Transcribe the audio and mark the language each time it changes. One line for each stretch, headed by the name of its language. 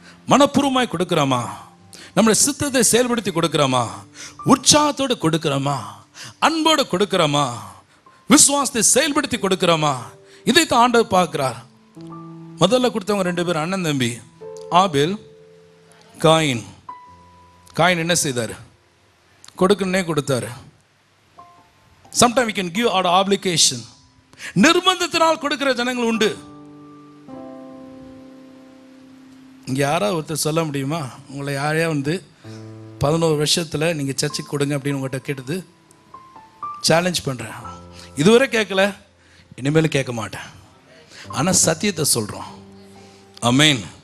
Tamil: மனப்பூர்வமாய் கொடுக்கிறோமா, நம்முடைய சித்தத்தை செயல்படுத்தி கொடுக்கிறோமா, உற்சாகத்தோடு கொடுக்கிறோமா, அன்போடு கொடுக்கிறோமா, விசுவாசத்தை செயல்படுத்தி கொடுக்கிறோமா, இதைத்தான் ஆண்டவர் பார்க்கிறார். முதல்ல கொடுத்தவங்க ரெண்டு பேர் அண்ணன் தம்பி, ஆபேல் காயின். காயின் என்ன செய்தார்? கொடுக்கணுன்னே கொடுத்தாரு.
English: Sometimes we can give out of obligation.
Tamil: நிர்பந்தத்தினால் கொடுக்கிற ஜனங்கள் உண்டு. இங்கே யாராவது ஒருத்தர் சொல்ல முடியுமா, உங்களை யாரையா வந்து 11 வருஷத்தில் நீங்கள் சர்ச்சுக்கு கொடுங்க அப்படின்னு உங்கள்கிட்ட கேட்டது? சேலஞ்ச் பண்ணுறேன். இதுவரை கேட்கல, இனிமேலும் கேட்க மாட்டேன். ஆனால் சத்தியத்தை சொல்கிறோம். ஆமென்.